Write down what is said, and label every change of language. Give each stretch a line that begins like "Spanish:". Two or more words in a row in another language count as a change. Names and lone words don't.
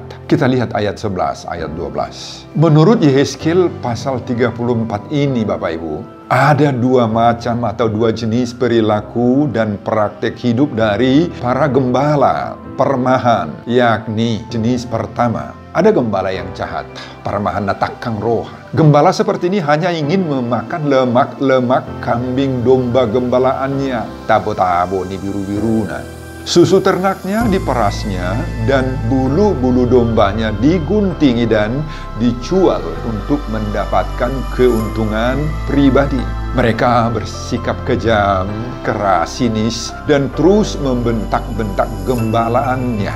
Indonesian: Kita lihat ayat 11, ayat 12. Menurut Yehezkiel pasal 34 ini, Bapak Ibu, ada 2 macam atau 2 jenis perilaku dan praktek hidup dari para gembala permahan, yakni jenis pertama, ada gembala yang jahat,
Batak Toba: parmahan takang roh.
Indonesian: Gembala seperti ini hanya ingin memakan lemak-lemak kambing domba gembalaannya.
Batak Toba: Tabo-tabo ni biru-biruna.
Indonesian: Susu ternaknya diperasnya dan bulu-bulu dombanya diguntingi dan dijual untuk mendapatkan keuntungan pribadi. Mereka bersikap kejam, keras, sinis, dan terus membentak-bentak gembalaannya.